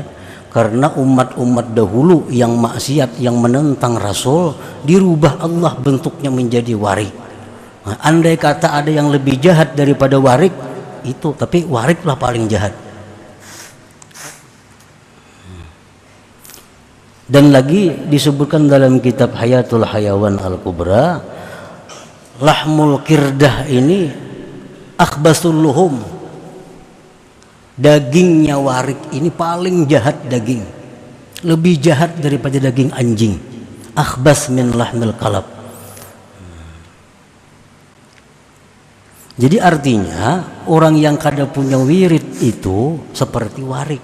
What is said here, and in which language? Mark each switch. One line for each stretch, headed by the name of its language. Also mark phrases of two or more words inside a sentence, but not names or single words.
Banjar: Karena umat-umat dahulu yang maksiat, yang menentang Rasul, dirubah Allah bentuknya menjadi warik. Nah, andai kata ada yang lebih jahat daripada warik itu, tapi wariklah paling jahat. Dan lagi disebutkan dalam kitab Hayatul Hayawan Al-Kubra,
Arabic: لحم القردة
Banjar: ini
Arabic: أخبث اللحوم,
Banjar: dagingnya warik ini paling jahat daging, lebih jahat daripada daging anjing.
Arabic: أخبث من لحم الكلاب.
Banjar: Jadi artinya orang yang kada punya wirid itu seperti warik.